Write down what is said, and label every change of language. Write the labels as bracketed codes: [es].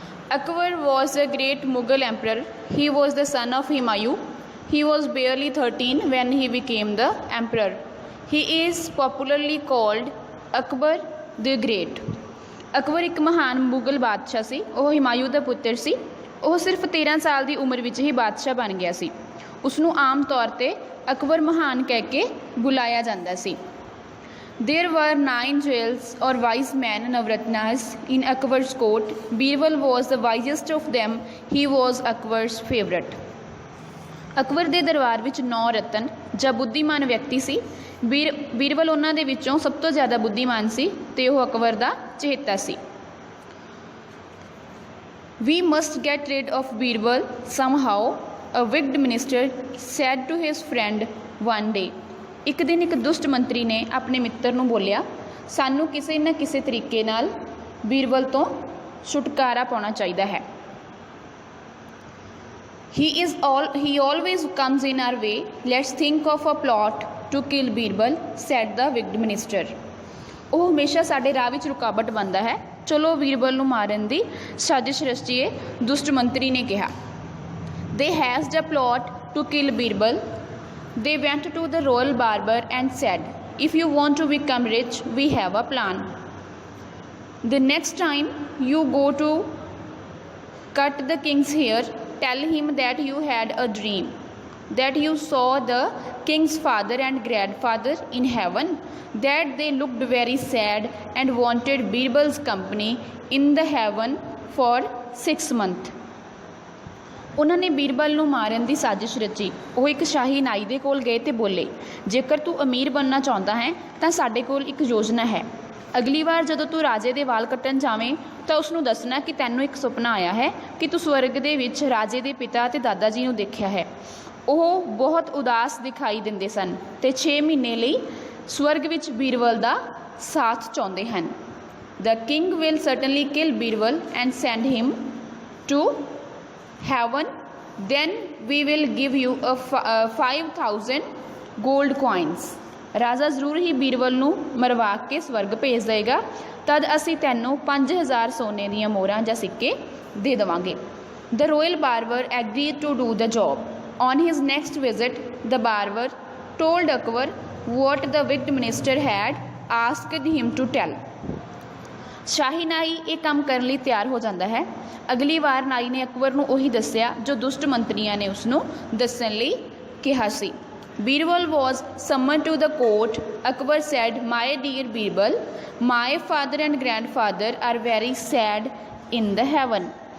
[en] Akbar was a great Mughal emperor. He was the son of Humayun. He was barely 13 when he became the emperor. He is popularly called Akbar the Great. [pa] Akbar ਇੱਕ ਮਹਾਨ ਮੁਗਲ ਬਾਦਸ਼ਾਹ ਸੀ। ਉਹ ਹਿਮਾਯੂ ਦਾ ਪੁੱਤਰ ਸੀ। ਉਹ ਸਿਰਫ 13 ਸਾਲ ਦੀ ਉਮਰ ਵਿੱਚ ਹੀ ਬਾਦਸ਼ਾਹ ਬਣ ਗਿਆ ਸੀ। ਉਸ ਨੂੰ ਆਮ ਤੌਰ 'ਤੇ ਅਕਬਰ ਮਹਾਨ ਕਹਿ ਕੇ ਬੁਲਾਇਆ ਜਾਂਦਾ ਸੀ। [en] There were 9 jewels or wise men Navratnas in Akbar's court. Birbal was the wisest of them. He was Akbar's favorite. [pa] Akbar ਦੇ ਦਰਬਾਰ ਵਿੱਚ 9 ਰਤਨ ਜਾਂ ਬੁੱਧੀਮਾਨ ਵਿਅਕਤੀ ਸੀ। ਬੀਰਬਲ ਉਹਨਾਂ ਦੇ ਵਿੱਚੋਂ ਸਭ ਤੋਂ ਜ਼ਿਆਦਾ ਬੁੱਧੀਮਾਨ ਸੀ ਅਤੇ ਉਹ ਅਕਬਰ ਦਾ ਚਹੇਤਾ ਸੀ। [en] We must get rid of Birbal somehow, a wicked minister said to his friend one day. [pa] ਇੱਕ ਦਿਨ ਇੱਕ ਦੁਸ਼ਟ ਮੰਤਰੀ ਨੇ ਆਪਣੇ ਮਿੱਤਰ ਨੂੰ ਬੋਲਿਆ, ਸਾਨੂੰ ਕਿਸੇ ਨਾ ਕਿਸੇ ਤਰੀਕੇ ਨਾਲ ਬੀਰਬਲ ਤੋਂ ਛੁਟਕਾਰਾ ਪਾਉਣਾ ਚਾਹੀਦਾ ਹੈ। [en] He always comes in our way. Let's think of a plot to kill Birbal, said the wicked minister. [pa] ਉਹ ਹਮੇਸ਼ਾ ਸਾਡੇ ਰਾਹ ਵਿੱਚ ਰੁਕਾਵਟ ਬਣਦਾ ਹੈ। ਚਲੋ ਬੀਰਬਲ ਨੂੰ ਮਾਰਨ ਦੀ ਸਾਜ਼ਿਸ਼ ਰਚੀਏ, ਦੁਸ਼ਟ ਮੰਤਰੀ ਨੇ ਕਿਹਾ। [en] They hatched a plot to kill Birbal. They went to the royal barber and said, if you want to become rich, we have a plan. The next time you go to cut the king's hair, tell him that you had a dream, that you saw the king's father and grandfather in heaven, that they looked very sad and wanted Birbal's company in the heaven for 6 months. [pa] ਉਹਨਾਂ ਨੇ ਬੀਰਬਲ ਨੂੰ ਮਾਰਨ ਦੀ ਸਾਜ਼ਿਸ਼ ਰਚੀ। ਉਹ ਇੱਕ ਸ਼ਾਹੀ ਨਾਈ ਦੇ ਕੋਲ ਗਏ ਅਤੇ ਬੋਲੇ, ਜੇਕਰ ਤੂੰ ਅਮੀਰ ਬਣਨਾ ਚਾਹੁੰਦਾ ਹੈ ਤਾਂ ਸਾਡੇ ਕੋਲ ਇੱਕ ਯੋਜਨਾ ਹੈ। ਅਗਲੀ ਵਾਰ ਜਦੋਂ ਤੂੰ ਰਾਜੇ ਦੇ ਵਾਲ ਕੱਟਣ ਜਾਵੇਂ ਤਾਂ ਉਸਨੂੰ ਦੱਸਣਾ ਕਿ ਤੈਨੂੰ ਇੱਕ ਸੁਪਨਾ ਆਇਆ ਹੈ ਕਿ ਤੂੰ ਸਵਰਗ ਦੇ ਵਿੱਚ ਰਾਜੇ ਦੇ ਪਿਤਾ ਅਤੇ ਦਾਦਾ ਜੀ ਨੂੰ ਦੇਖਿਆ ਹੈ। ਉਹ ਬਹੁਤ ਉਦਾਸ ਦਿਖਾਈ ਦਿੰਦੇ ਸਨ ਅਤੇ 6 ਮਹੀਨੇ ਲਈ ਸਵਰਗ ਵਿੱਚ ਬੀਰਬਲ ਦਾ ਸਾਥ ਚਾਹੁੰਦੇ ਹਨ। [en] The king will certainly kill Birbal and send him to heaven. Then we will give you 5,000 gold coins. [pa] ਰਾਜਾ ਜ਼ਰੂਰ ਹੀ ਬੀਰਬਲ ਨੂੰ ਮਰਵਾ ਕੇ ਸਵਰਗ ਭੇਜ ਦੇਵੇਗਾ। ਤਦ ਅਸੀਂ ਤੈਨੂੰ 5,000 ਸੋਨੇ ਦੀਆਂ ਮੋਹਰਾਂ ਜਾਂ ਸਿੱਕੇ ਦੇ ਦੇਵਾਂਗੇ। [en] The royal barber agreed to do the job. On his next visit, the barber told Akbar what the wicked minister had asked him to tell. [pa] ਸ਼ਾਹੀ ਨਾਈ ਇਹ ਕੰਮ ਕਰਨ ਲਈ ਤਿਆਰ ਹੋ ਜਾਂਦਾ ਹੈ। ਅਗਲੀ ਵਾਰ ਨਾਈ ਨੇ ਅਕਬਰ ਨੂੰ ਉਹੀ ਦੱਸਿਆ ਜੋ ਦੁਸ਼ਟ ਮੰਤਰੀਆਂ ਨੇ ਉਸਨੂੰ ਦੱਸਣ ਲਈ ਕਿਹਾ ਸੀ। [en] Birbal was summoned to the court. Akbar said, my dear Birbal, my father and grandfather are very sad in the heaven.